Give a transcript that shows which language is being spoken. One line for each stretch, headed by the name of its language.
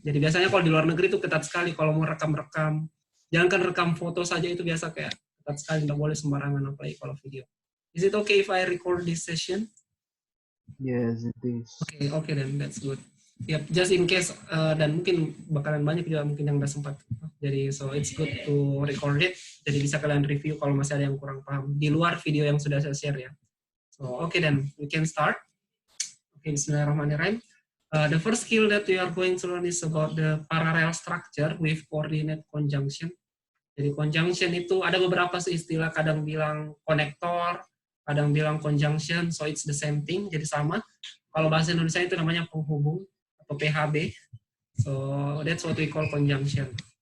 Indonesian: Jadi biasanya kalau di luar negeri itu ketat sekali kalau mau rekam-rekam. Jangankan rekam foto saja itu biasa kayak ketat sekali, nggak boleh sembarangan apalagi kalau video.
English: Is it okay if I record this session? Yes, it is. Okay, then that's good. Yep, just in case
Indonesian: dan mungkin bakalan banyak juga mungkin yang nggak sempat.
English: Jadi so it's good to record it.
Indonesian: Jadi bisa kalian review kalau masih ada yang kurang paham di luar video yang sudah saya share ya.
English: So okay then we can start. Okay, Bismillahirrahmanirrahim. The first skill that we are going to learn is about the parallel structure with coordinate conjunction.
Indonesian: Jadi conjunction itu ada beberapa istilah, kadang bilang konektor, kadang bilang conjunction,
English: so it's the same thing,
Indonesian: jadi sama. Kalau bahasa Indonesia itu namanya penghubung atau PHB.
English: So that's what we call conjunction.